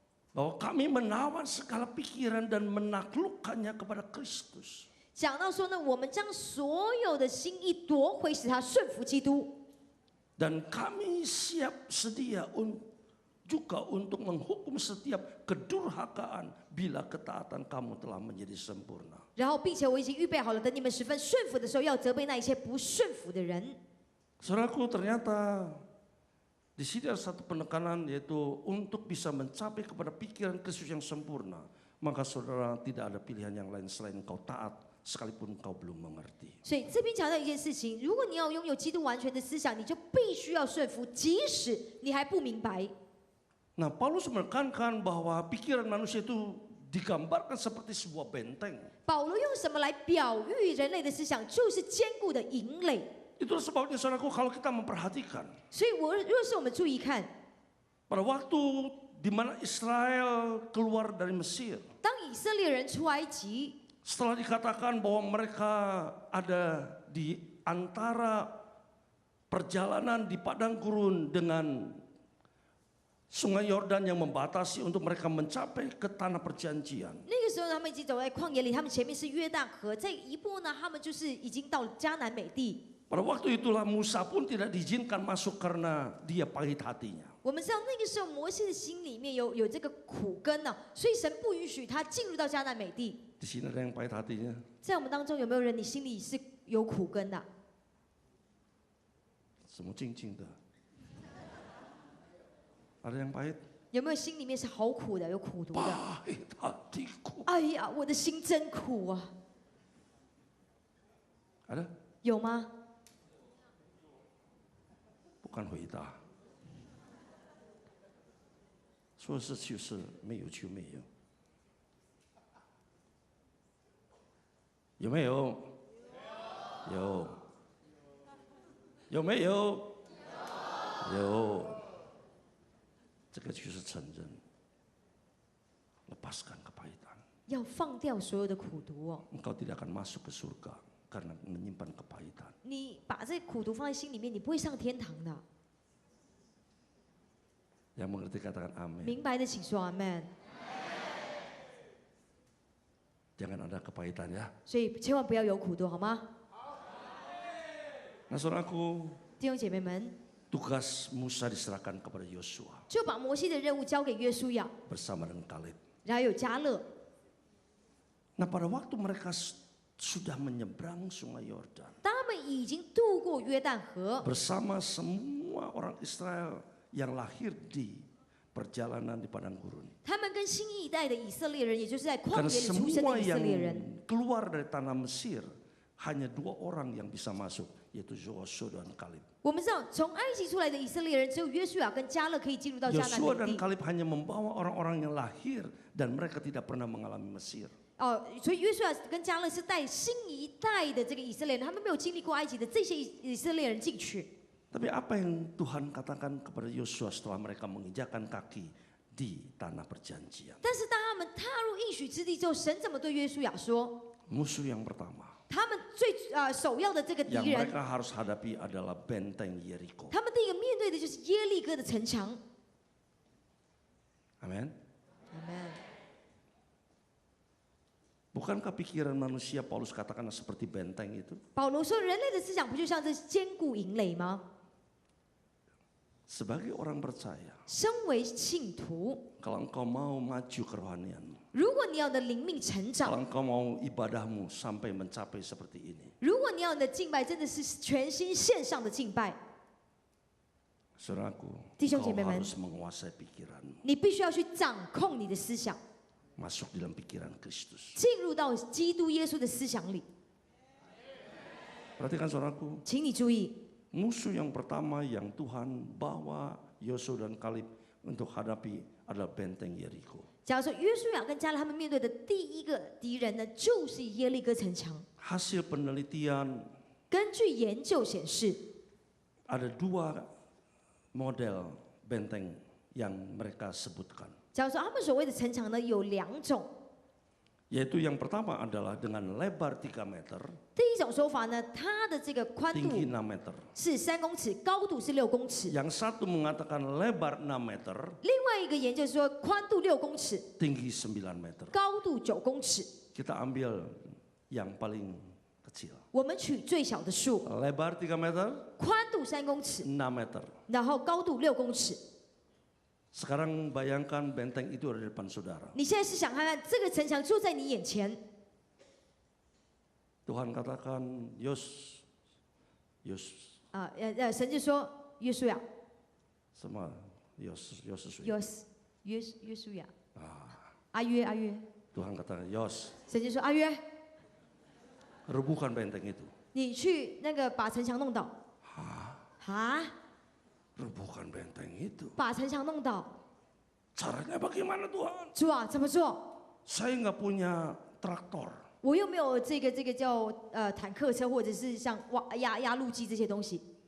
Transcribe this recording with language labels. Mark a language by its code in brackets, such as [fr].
[id] bahwa kami menawan segala pikiran dan menaklukkannya kepada Kristus. [zh] 讲到说呢，我们将所有的心意夺回，使他顺服基督。 [id] Dan kami siap sedia juga untuk menghukum setiap kedurhakaan bila ketaatan kamu telah menjadi sempurna. [zh] 然后，并且我已经预备好了，等你们十分顺服的时候，要责备那一些不顺服的人。 [id] Saudaraku, ternyata di sini ada satu penekanan, yaitu untuk bisa mencapai kepada pikiran Kristus yang sempurna, maka saudara tidak ada pilihan yang lain selain engkau taat, sekalipun engkau belum mengerti. [zh] 所以这边强调一件事情：如果你要拥有基督完全的思想，你就必须要顺服，即使你还不明白。 [id] Nah, Paulus menekankan bahwa pikiran manusia itu digambarkan seperti sebuah benteng. [zh] 保罗用什么来表喻人类的思想？就是坚固的营垒。 [id] Itulah sebabnya saudaraku, kalau kita memperhatikan [zh] 所以若是我们注意看， [id] pada waktu di mana Israel keluar dari Mesir, [zh] 当以色列人出埃及， [id] setelah dikatakan bahwa mereka ada di antara perjalanan di padang gurun dengan Sungai Yordan yang membatasi untuk mereka mencapai ke tanah perjanjian. [zh] 那个时候他们已经走在旷野里，他们前面是约旦河，再一步呢，他们就是已经到了迦南美地。 [id] Pada waktu itulah Musa pun tidak diizinkan masuk karena dia pahit hatinya. [zh] 我们知道那个时候摩西的心里面有这个苦根呢、所以神不允许他进入到迦南美地。 [id] Di sini ada yang pahit hatinya. [zh] 在我们当中有没有人你心里是有苦根的？ [id] Semua cincin tuh. Ada yang pahit? [zh] 有没有心里面是好苦的，有苦毒的？ [id] Pahit hatiku. [zh] 哎呀，我的心真苦啊！ [id] Ada? [zh] 有吗？ [id] Bukan [zh] 回答。说是就是没有就没有。有没有？有。有没有？有。这个就是承认， [id] lepaskan kepahitan. [zh] 要放掉所有的苦毒哦。 [id] Engkau tidak akan masuk ke surga karena menyimpan kepahitan. [zh] 你把这苦毒放在心里面，你不会上天堂的。 [id] Yang mengerti katakan amin. [zh] 明白的请说阿门。 [id] Jangan ada kepahitan ya. [zh] 所以千万不要有苦毒，好吗？ [id] Nah, saudaraku, [zh] 弟兄姐妹们， [id] tugas Musa diserahkan kepada Yosua [zh] 就把摩西的任务交给约书亚， [id] bersama dengan Kaleb. [zh] 然后有加勒。 [id] Nah, pada waktu mereka sudah menyeberang Sungai Yordan [zh] 当他们已经渡过约旦河， [id] bersama semua orang Israel yang lahir di perjalanan di padang gurun. [zh] 他们跟新一代的以色列人，也就是在旷 [id] Karena [zh] 野里出生 [id] semua [zh] 的以色 [id] yang [zh] 列人， [id] keluar dari tanah Mesir hanya 2 orang yang bisa masuk, yaitu Yosua dan Kaleb. [zh] 我们知道从埃及出来的以色列人，只有约书亚跟加勒可以进入到迦南 [id] Yosua [zh] 美 [id] dan [zh] 地。 [id] Kaleb hanya membawa orang-orang yang lahir dan mereka tidak pernah mengalami Mesir. [zh] 哦，所以约书亚跟加勒是带新一代的这个以色列人，他们没有经历过埃及的这些以色列人进去。 [id] Tapi apa yang Tuhan katakan kepada Yosua setelah mereka menginjakkan kaki di tanah perjanjian? [zh] 但是当他们踏入应许之地之后，神怎么对约书亚说？ [id] Musuh yang pertama [zh] 他们最首要的这个敌 [id] yang [zh] 人， [id] mereka harus hadapi adalah benteng Yeriko. [zh] 他们第一个面对的就是耶利哥的城墙。 [id] Amin. [zh] Amen。 [id] Bukankah pikiran manusia Paulus katakan seperti benteng itu? [zh] 保罗说，人类的思想不就像这坚固营垒吗？ [id] Sebagai orang percaya, [zh] 身为信徒， [id] kalau engkau mau maju kerohanianmu, [zh] 如果你要你的灵命成 [id] kalau [zh] 长， [id] engkau mau ibadahmu sampai mencapai seperti ini, [zh] 如果你要你的敬拜真的是全心献上的敬拜， [id] saudaraku, [zh] 弟兄姐 [id] engkau [zh] 妹们， [id] harus menguasai pikiranmu, [zh] 你必须要去掌控你的思想， [id] masuk dalam pikiran Kristus. [zh] 进入到基督耶稣的思想里。 [id] Perhatikan saudaraku, [zh] 请你注意， [id] musuh yang pertama yang Tuhan bawa Yosua dan Kaleb untuk hadapi adalah benteng Yeriko. [zh] 假如说约书亚跟加勒他们面对的第一个敌人呢，就是耶利哥城墙。 [id] Hasil penelitian [zh] 根据研究显示， [id] ada 2 model benteng yang mereka sebutkan. [zh] 假如说他们所谓的城墙呢，有2种。 [id] Yaitu yang pertama adalah dengan lebar 3 meter, [zh] 第一种说法呢，它的这个宽 [id] tinggi [zh] 度 [id] 6 meter. [zh] 是3公尺，高度是6公尺。 [id] Yang satu mengatakan lebar 6 meter, [zh] 另外一个研究说，宽度6公尺， [id] tinggi 9 meter. [zh] 高度9公尺。 [id] Kita ambil yang paling kecil. [zh] 我们取最小的树， [id] Lebar 3 meter, [zh] 宽度3公尺， [id] 6 meter. [zh] 然后高度6公尺。 [id] Sekarang bayangkan benteng itu ada di depan saudara. [zh] 你现在是想看看这个城墙就在你眼前， [id] Tuhan katakan, Yos, [zh] 神就说约书亚， [id] sama Yos [zh] 是谁？约书亚，阿约， [id] Tuhan katakan, Yos, [zh] 神就说阿约， [id] rubuhkan benteng itu. [zh] 你去那个把城墙弄倒。啊， [id] Rubuhkan benteng itu. [zh] 把城墙弄倒， [id] Caranya bagaimana Tuhan? [zh] 主啊，怎么做？ [id] Saya nggak punya traktor. [zh] 我又没有这个叫坦克车，或者是像压路机这些东西